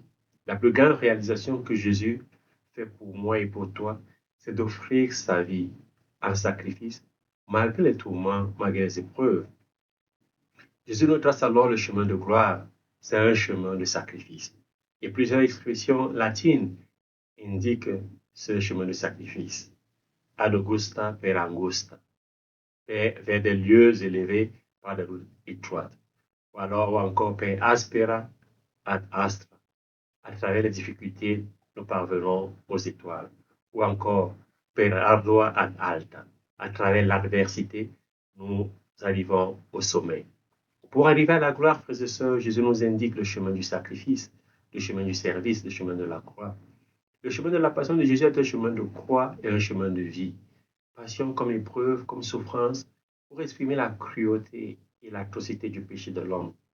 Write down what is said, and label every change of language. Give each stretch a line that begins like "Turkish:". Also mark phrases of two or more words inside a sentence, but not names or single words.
French: La plus grande réalisation que Jésus fait pour moi et pour toi, c'est d'offrir sa vie en sacrifice, malgré les tourments, malgré les épreuves. Jésus nous trace alors le chemin de gloire. C'est un chemin de sacrifice. Et plusieurs expressions latines indiquent ce chemin de sacrifice.
Latin: Ad augusta per angusta,
French: vers des lieux élevés par des routes étroites. Ou encore
Latin: per aspera ad astra,
French: à travers les difficultés nous parvenons aux étoiles. Ou encore,
Latin: per ardua ad alta,
French: à travers l'adversité, nous arrivons au sommet. Pour arriver à la gloire, frères et sœurs, Jésus nous indique le chemin du sacrifice, le chemin du service, le chemin de la croix. Le chemin de la passion de Jésus est un chemin de croix et un chemin de vie. Passion comme épreuve, comme souffrance, pour exprimer la cruauté et l'atrocité du péché de l'homme.